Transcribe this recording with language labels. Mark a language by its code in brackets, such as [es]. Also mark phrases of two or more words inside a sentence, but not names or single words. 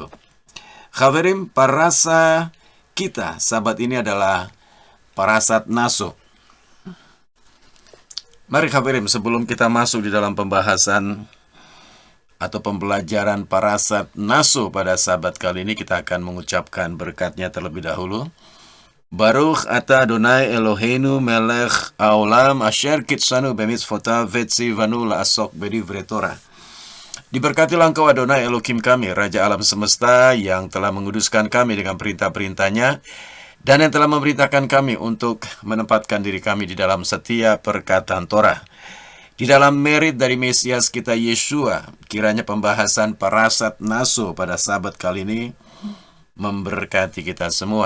[id] Khaverim, parasa kita sabat ini adalah parasat Naso. Mari Khaverim, sebelum kita masuk di dalam pembahasan atau pembelajaran parasat Naso pada sabat kali ini, kita akan mengucapkan berkatnya terlebih dahulu. [he] ברוך אתה אדוני אלהינו מלך העולם אשר קדשנו במצותיו וצונו לעסוק בדברי תורה. [id] Diberkatilah Engkau Adonai Elohim kami, Raja alam semesta, yang telah menguduskan kami dengan perintah-perintahnya dan yang telah memerintahkan kami untuk menempatkan diri kami di dalam setiap perkataan Torah. Di dalam merit dari Mesias kita Yeshua, kiranya pembahasan parasat Naso pada sabat kali ini memberkati kita semua.